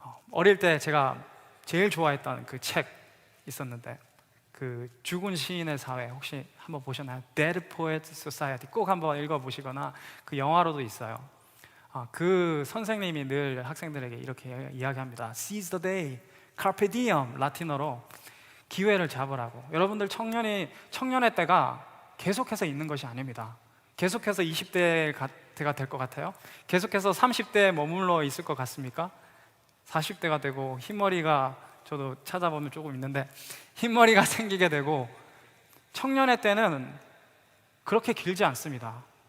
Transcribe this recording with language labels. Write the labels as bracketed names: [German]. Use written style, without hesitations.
[Korean] 어릴 때 제가 제일 좋아했던 그 책 있었는데, 그 죽은 시인의 사회, 혹시 한번 보셨나요? [English] Dead Poets Society. [Korean] 꼭 한번 읽어보시거나 그 영화로도 있어요. 그 선생님이 늘 학생들에게 이렇게 이야기합니다. [English] Seize the day, [Korean] carpe diem, 라틴어로 기회를 잡으라고. 여러분들 청년의 때가 계속해서 있는 것이 아닙니다. 계속해서 20대가 될 것 같아요? 계속해서 30대에 머물러 있을 것 같습니까? 40대가 되고 흰머리가, 저도 찾아보면 조금 있는데 흰머리가 생기게 되고, 청년의 때는 그렇게 길지 않습니다.